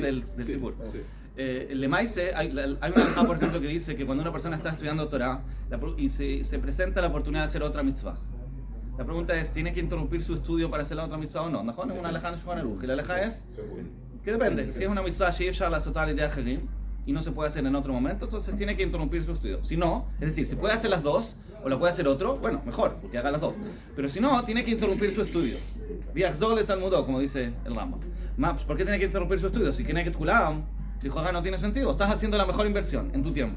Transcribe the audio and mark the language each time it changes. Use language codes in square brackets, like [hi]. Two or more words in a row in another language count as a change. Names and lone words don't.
[es] del sí, Sibur. sí. El Lemaise, hay una halajá, por ejemplo, que dice que cuando una persona está estudiando Torah y se presenta la oportunidad de hacer otra mitzvah, la pregunta es, ¿tiene que interrumpir su estudio para hacer la otra mitzvah o no? Mejor es una halajá en Shulchan Aruch. Y la halajá es que depende. Si es una mitzvah [he] שאפשר לעשותה [es] de acherim y no se puede hacer en otro momento, entonces tiene que interrumpir su estudio. Si no, es decir, si puede hacer las dos o la puede hacer otro, bueno, mejor, porque haga las dos. Pero si no, tiene que interrumpir su estudio. [he] ויחזור לתלמודו, [es] como dice el Rambam. ¿Por qué tiene que interrumpir su estudio? Si [he] כנגד כולם [es] dijo acá no tiene sentido, estás haciendo la mejor inversión en tu tiempo.